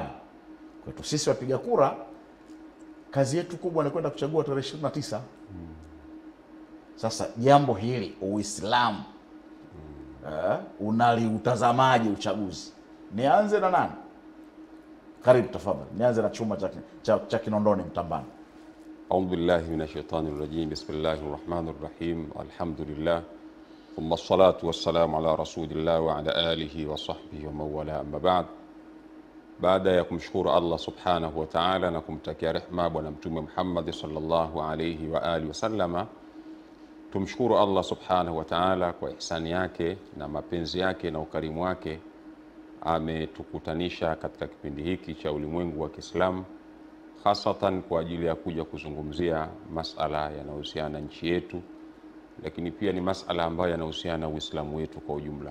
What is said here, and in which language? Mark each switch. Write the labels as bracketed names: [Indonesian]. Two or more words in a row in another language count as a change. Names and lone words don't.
[Swahili] Kwetu sisi wapiga kura, kazi yetu kubwa ni kwenda kuchagua tarehe 29. Sasa jambo hili Uislamu unaliutazamaje uchaguzi? Nianze na nani? Karibu tafadhali. Nianze na chuma cha Kinondoni Mtambani. [Arabic] أعوذ بالله من الشيطان الرجيم بسم الله الرحمن الرحيم. الحمد لله ثم الصلاة والسلام على رسول الله وعلى آله وصحبه ومن والاه أما بعد. [Swahili] Baada ya kumshukuru [Arabic] الله سبحانه وتعالى [Swahili] na kumtakia rehma bwana Mtume Muhammad [Arabic] صلى الله عليه وآله وسلم, [Swahili] tumshukuru [Arabic] الله سبحانه وتعالى [Swahili] kwa ihsani yake na mapenzi yake na ukarimu wake, ametukutanisha katika kipindi hiki cha ulimwengu wa Kiislamu, hasatan kwa ajili ya kuja kuzungumzia masala yanayohusiana na nchi yetu, lakini pia ni masala ambayo yanahusiana na Uislamu wetu kwa ujumla.